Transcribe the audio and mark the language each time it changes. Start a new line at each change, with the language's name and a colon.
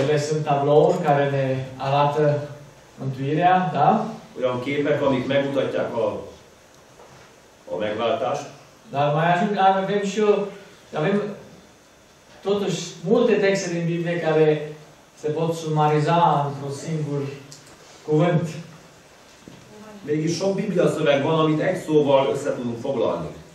Romanian: Ele sunt tablouri care ne arată mântuirea, da?
Hungarian: Olyan képek, amik megmutatják a megváltást.
Romanian: Dar mai avem și avem totuși multe texte din Biblie care se pot sumariza într-un singur cuvânt.
Hungarian: Mégis sok Biblia szöveg van, amit egy szóval össze tudunk foglalni.